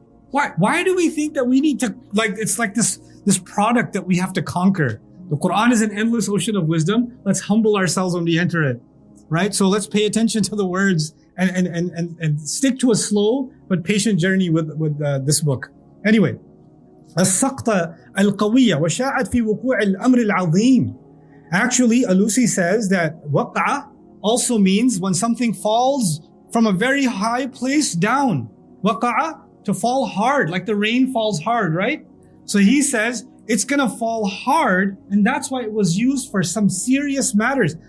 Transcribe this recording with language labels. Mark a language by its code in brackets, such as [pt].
[en] Why do we think that we need to, like, it's like this product that we have to conquer? The Quran is an endless ocean of wisdom. Let's humble ourselves when we enter it, right? So let's pay attention to the words and stick to a slow but patient journey with this book. Anyway, [ar] السقطة القوية وشاعت في وقوع الأمر العظيم. [en] Actually, Alusi says that waq'a also means when something falls from a very high place down. Waqa'a, to fall hard, like the rain falls hard, right? So he says it's gonna fall hard, and that's why it was used for some serious matters.